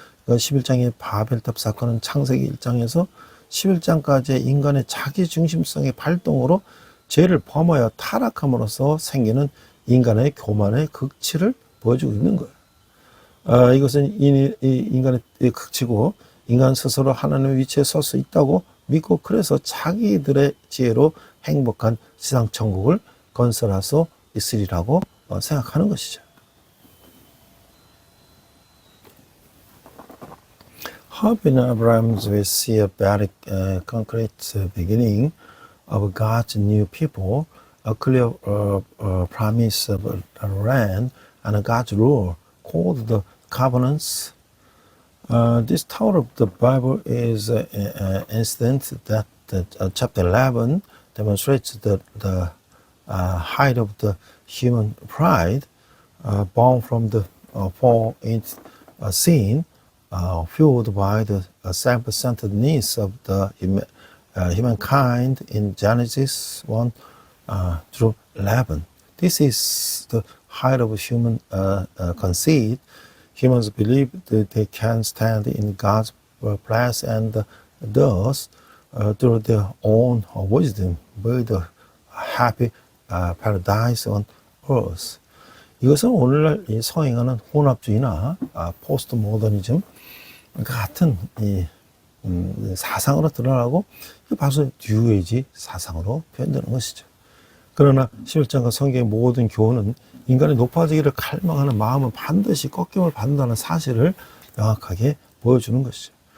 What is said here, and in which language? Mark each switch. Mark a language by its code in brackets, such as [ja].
[ko] 11장의 바벨탑 사건은 창세기 1장에서 11장까지의 인간의 자기중심성의 발동으로 죄를 범하여 타락함으로써 생기는 인간의 교만의 극치를 보여주고 있는 거예요. 이것은 이 인간의 극치고 인간 스스로 하나님의 위치에 설 수 있다고 믿고 그래서 자기들의 지혜로 행복한 지상 천국을 건설할 수 있으리라고 생각하는 것이죠. [en] Hope in Abraham we see a very concrete beginning of God's new people, a clear promise of a land and God's rule called the covenants. This tower of the Bible is an incident that chapter 11 demonstrates the height of the human pride born from the fall into sin, fueled by the self-centered needs of the humankind in Genesis 1 through 11. This is the height of human conceit. Humans believe that they can stand in God's place and thus, through their own wisdom, build a happy paradise on earth. [ko] 이것은 오늘날 이 서행하는 혼합주의나 포스트 모더니즘 같은 이 사상으로 드러나고 바로 뉴에이지 사상으로 표현되는 것이죠. 그러나 11장과 성경의 모든 교훈은 인간이 높아지기를 갈망하는 마음은 반드시 꺾임을 받는다는 사실을 명확하게 보여주는 것이죠.